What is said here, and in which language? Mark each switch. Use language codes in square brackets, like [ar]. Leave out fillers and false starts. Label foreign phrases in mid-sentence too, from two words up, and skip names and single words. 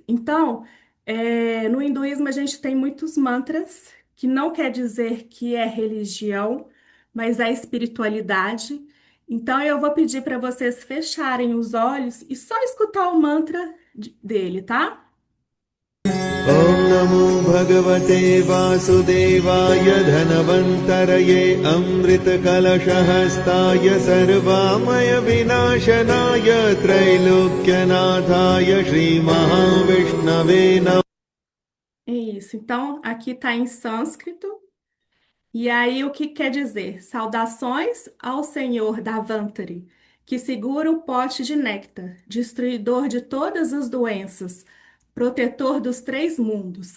[pt] Então, no hinduísmo, a gente tem muitos mantras, que não quer dizer que é religião, mas é espiritualidade. Então, eu vou pedir para vocês fecharem os olhos e só escutar o mantra dele, tá? [sa] ॐ नमो भगवते वासुदेवाय धनवन्तरये अमृतकलशहस्ताय सर्वामयविनाशनाय त्रैलोक्यनाथाय श्रीमहाविष्णवे नमः। [pt] Isso. Então, aqui está em sânscrito. E aí, o que quer dizer? Saudações ao Senhor Davantari, que segura o pote de néctar, destruidor de todas as doenças, protetor dos três mundos.